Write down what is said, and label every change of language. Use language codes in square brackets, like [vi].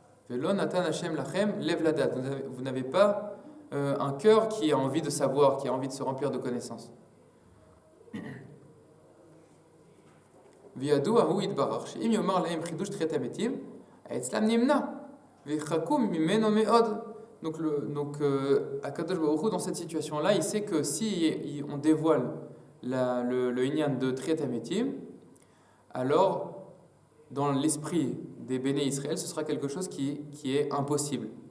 [he] Velo natan Hashem lachem lev ladat. [fr] Vous n'avez pas un cœur qui a envie de savoir, qui a envie de se remplir de connaissances. [he] וידוע הוא יתברך שאם יאמר להם חידוש תחיית המתים, אצלם נמנע ויחכו ממנו מאוד. [fr] Donc Akadosh Baruch Hu, dans cette situation-là, il sait que si on dévoile le inyan de Tchiat HaMetim, alors dans l'esprit des béné Israël, ce sera quelque chose qui est impossible.